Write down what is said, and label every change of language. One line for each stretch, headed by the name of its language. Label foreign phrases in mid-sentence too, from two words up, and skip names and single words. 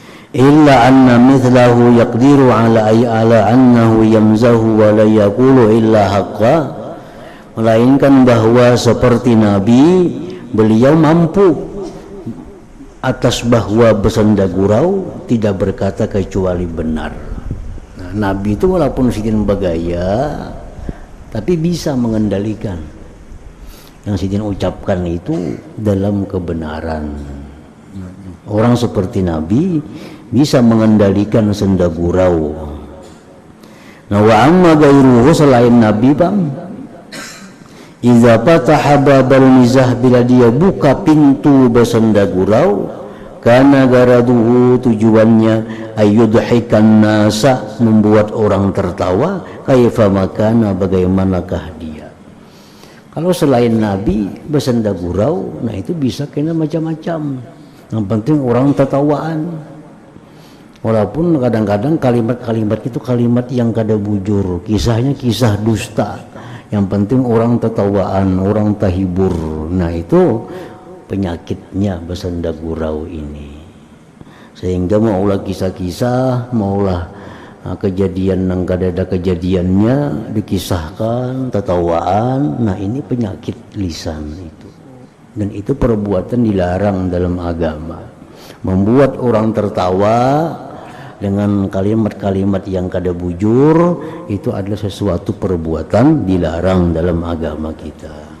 Arabic: إلا أن مثله يقدر على أنه يمزح ولا يقول إلا حقا,
Indonesian: melainkan bahwa seperti Nabi beliau mampu atas bahwa bersenda gurau tidak berkata kecuali benar. Nah, Nabi itu walaupun sidin bagaya tapi bisa mengendalikan yang sidin ucapkan itu dalam kebenaran. Orang seperti Nabi bisa mengendalikan senda gurau. Nah,
Arabic: وأما غيره,
Indonesian: selain Nabi bang,
Arabic: إذا فتح باب المزاح,
Indonesian: bila dia buka pintu bersenda gurau, karena garaduhu, tujuannya
Arabic: أن يضحك الناس,
Indonesian: membuat orang tertawa,
Arabic: كيفما كان,
Indonesian: bagaimanakah dia. Kalau selain Nabi bersenda gurau, nah itu bisa kena macam-macam. Yang penting orang tertawaan. Walaupun kadang-kadang kalimat-kalimat itu kalimat yang
Banjar: kada bujur,
Indonesian: kisahnya kisah dusta. Yang penting orang tertawaan, orang terhibur. Nah itu penyakitnya bersenda gurau ini. Sehingga maulah kisah-kisah, maulah kejadian yang kada ada kejadiannya dikisahkan, tertawaan. Nah ini penyakit lisan itu. Dan itu perbuatan dilarang dalam agama. Membuat orang tertawa dengan kalimat-kalimat yang
Banjar: kada bujur,
Indonesian: itu adalah sesuatu perbuatan dilarang dalam agama kita.